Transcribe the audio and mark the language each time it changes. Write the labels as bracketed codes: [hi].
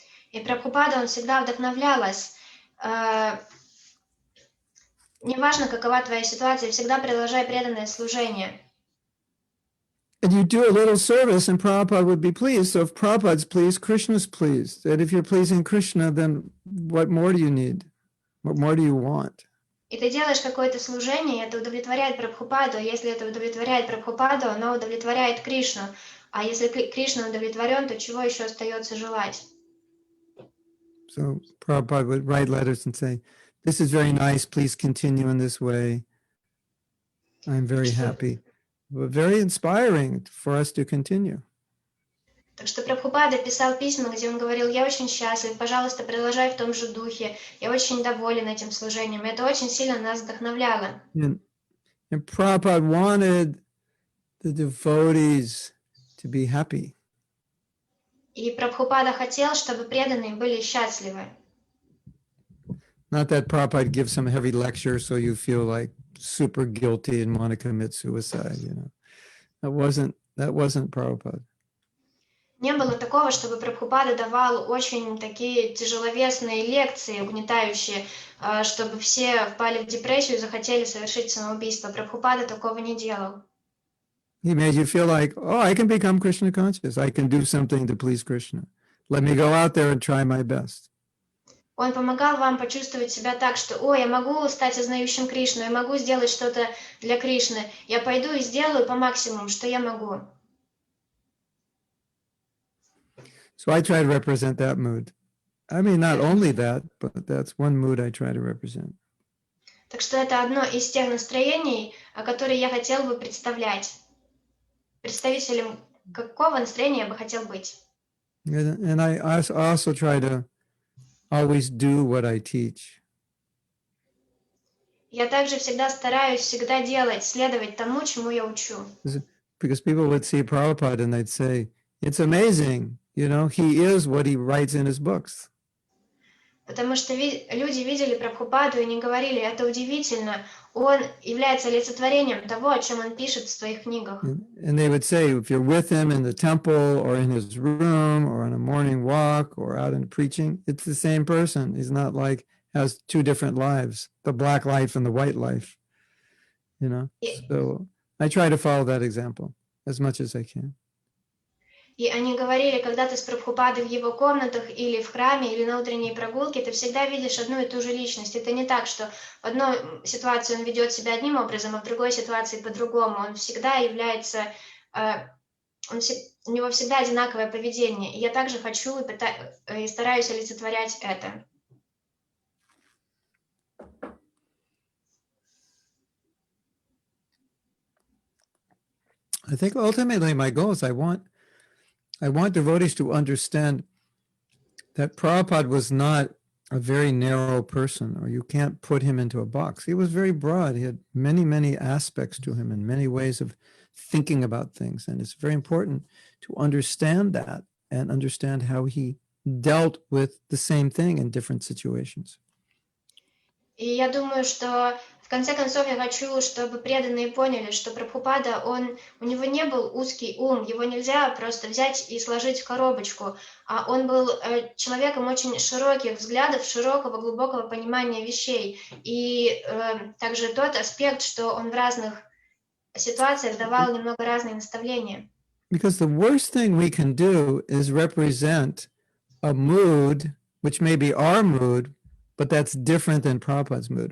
[ru] И Прабхупада, он всегда вдохновлял нас. Неважно, какова твоя ситуация, всегда продолжай преданное служение. [en] And you do a little service and Prabhupada would be pleased. So if Prabhupada's pleased, Krishna's pleased. And if you're pleasing Krishna, then what more do you need? What more do you want? [ru] И ты делаешь какое-то служение, и это удовлетворяет Прабхупаду. Если это удовлетворяет Прабхупаду, оно удовлетворяет Кришну. А если Кришна удовлетворен, то чего еще остается желать? [en] So Prabhupada would write letters and say, "This is very nice. Please continue in this way. I'm very happy." But very inspiring for us to continue. [ru] Так что Прабхупада писал письма, где он говорил: я очень счастлив, пожалуйста, продолжай в том же духе, я очень доволен этим служением. Это очень сильно нас вдохновляло. [en] And Prabhupada wanted the devotees to be happy. [ru] И Прабхупада хотел, чтобы преданные были счастливы. [en] Not that Prabhupada gives some heavy lecture so you feel like super guilty and want to commit suicide, you know. That wasn't Prabhupada. [ru] Не было такого, чтобы Прабхупада давал очень такие тяжеловесные лекции, угнетающие, чтобы все впали в депрессию и захотели совершить самоубийство. Прабхупада такого не делал. [en] He made you feel like, oh, I can become Krishna conscious. I can do something to please Krishna. Let me go out there and try my best. [ru] Он помогал вам почувствовать себя так, что, ой, я могу стать ознающим Кришну, я могу сделать что-то для Кришны. Я пойду и сделаю по максимуму, что я могу. [en] So I try to represent that mood. I mean, not only that, but that's one mood I try to represent. [ru] Так что это одно из тех настроений, которые я хотел бы представлять. Представителем какого настроения я бы хотел быть. [en] And I also try to always do what I teach. [ru] Я также всегда стараюсь всегда делать, следовать тому, чему я учу. [en] Because people would see Prabhupada and they'd say, it's amazing, you know, he is what he writes in his books. [ru] Потому что люди видели Прабхупаду и не говорили: это удивительно, он является олицетворением того, о чем он пишет в своих книгах. [en] And they would say, if you're with him in the temple or in his room or on a morning walk or out in preaching, it's the same person. He's not like, has two different lives, the black life and the white life, you know? So I try to follow that example as much as I can. [ru] И они говорили: когда ты с Прабхупадой в его комнатах или в храме, или на утренней прогулке, ты всегда видишь одну и ту же личность. Это не так, что в одной ситуации он ведет себя одним образом, а в другой ситуации по-другому. Он всегда является, у него всегда одинаковое поведение. И я также хочу и стараюсь олицетворять это. [en] I think ultimately my goal is I want devotees to understand that Prabhupada was not a very narrow person, or you can't put him into a box. He was very broad. He had many, many aspects to him and many ways of thinking about things. And it's very important to understand that and understand how he dealt with the same thing in different situations. [ru] И я думаю, что в конце концов я хочу, чтобы преданные поняли, что Прабхупада, у него не был узкий ум, его нельзя просто взять и сложить в коробочку, а он был человеком очень широких взглядов, широкого, глубокого понимания вещей. И также тот аспект, что он в разных ситуациях давал немного разные наставления. [en] Because the worst thing we can do is represent a mood, which may be our mood, but that's different than Prabhupada's mood.